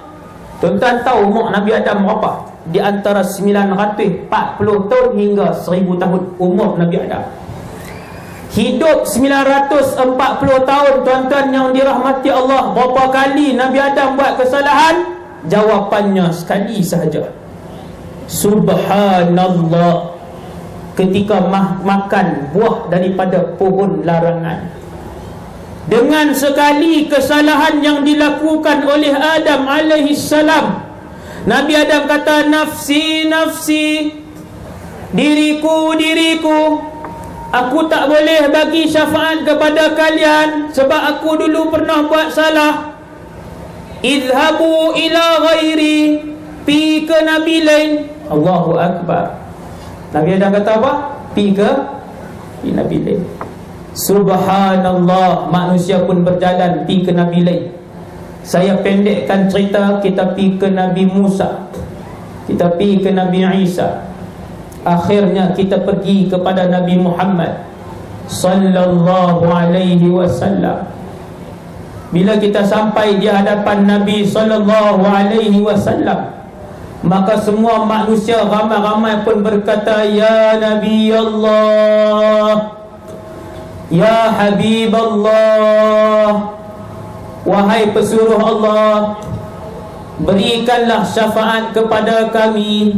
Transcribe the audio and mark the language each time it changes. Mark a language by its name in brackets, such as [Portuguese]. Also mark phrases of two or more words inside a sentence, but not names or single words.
[Malay] Tuan-tuan tahu umur Nabi Adam berapa? Di antara 940 tahun hingga 1000 tahun umur Nabi Adam. Hidup 940 tahun tuan-tuan yang dirahmati Allah. Berapa kali Nabi Adam buat kesalahan? Jawapannya sekali sahaja. Subhanallah. Ketika makan buah daripada pohon larangan. Dengan sekali kesalahan yang dilakukan oleh Adam [Arabic] عليه السلام, [Malay] Nabi Adam kata, [Arabic] نفسي، نفسي, [Malay] diriku, diriku. Aku tak boleh bagi syafaat kepada kalian sebab aku dulu pernah buat salah. [Arabic] اذهبوا إلى غيري, [Malay] pi ke Nabi lain. [Arabic] الله أكبر. [Malay] Nabi Adam kata apa? Pi Nabi lain. Subhanallah, manusia pun berjalan pi ke Nabi lain. Saya pendekkan cerita, kita pi ke Nabi Musa, kita pi ke Nabi Isa, akhirnya kita pergi kepada Nabi Muhammad [Arabic] صلى الله عليه وسلم. [Malay] Bila kita sampai di hadapan Nabi [Arabic] صلى الله عليه وسلم, [Malay] maka semua manusia ramai-ramai pun berkata, [Arabic] يا نبي الله، يا حبيب الله, [Malay] wahai pesuruh Allah, berikanlah syafaat kepada kami.